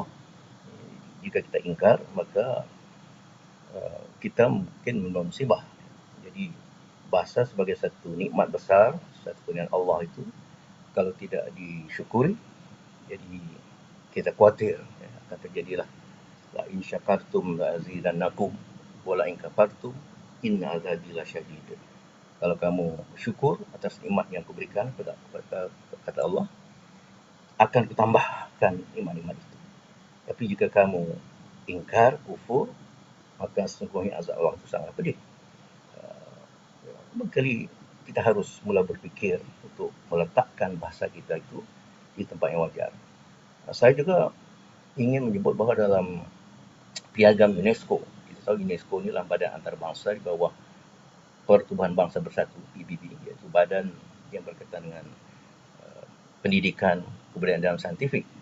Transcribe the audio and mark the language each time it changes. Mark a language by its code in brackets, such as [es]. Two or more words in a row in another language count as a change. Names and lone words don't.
[ms] Jika kita ingkar, maka kita mungkin membawa musibah. Jadi bahasa sebagai satu nikmat besar, satu kurniaan Allah itu, kalau tidak disyukuri, jadi kita khawatir akan terjadilah [ar] لئن شكرتم لأزيدنكم ولئن كفرتم إن عذابي لشديد. [ms] Kalau kamu syukur atas nikmat yang kuberikan kepada kata Allah, akan kutambahkan nikmat-nikmat itu. Tapi jika kamu ingkar, kufur, maka sesungguhnya azab Allah itu sangat pedih. Berkali kita harus mula berfikir untuk meletakkan bahasa kita itu di tempat yang wajar. Saya juga ingin menyebut bahawa dalam piagam UNESCO, kita tahu UNESCO ini adalah badan antarabangsa di bawah Pertubuhan Bangsa Bersatu, PBB, iaitu badan yang berkaitan dengan pendidikan, kebudayaan dan saintifik.